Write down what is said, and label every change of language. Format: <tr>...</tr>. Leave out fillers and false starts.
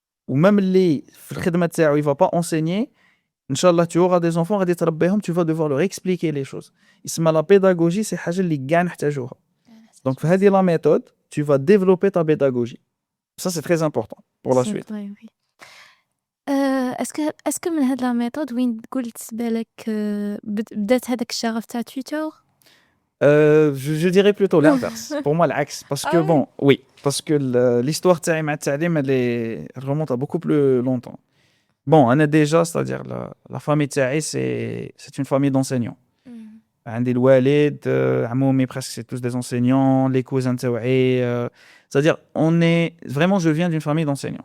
<fr>Ou même</fr> <ar>اللي في الخدمه تاعو</ar> <fr>il va pas enseigner Inch'Allah, tu auras des enfants, tu vas devoir leur expliquer les choses. La pédagogie, c'est quelque chose qui gagne. Donc, c'est la méthode, tu vas développer ta pédagogie. Ça, c'est très important pour la suite. Vrai, oui. Est-ce que</fr> <ar>من هاد</ar> <fr>la méthode</fr> <ar>وين قلت بالك بدات هذاك الشغف تاع tutor</ar> <fr>Je dirais plutôt l'inverse. Pour moi, l'axe. Parce que, bon, oui. Parce que l'histoire</fr> <ar>تاعي مع التعليم,</ar> <fr>elle remonte à beaucoup plus longtemps. Bon, on a déjà, c'est-à-dire la famille تاعي, c'est une famille d'enseignants.</fr> <ar>عندي الوالد, عمومي</ar> <fr>presque c'est tous des enseignants, les cousins تاعي, c'est-à-dire on est vraiment je viens d'une famille d'enseignants.</fr>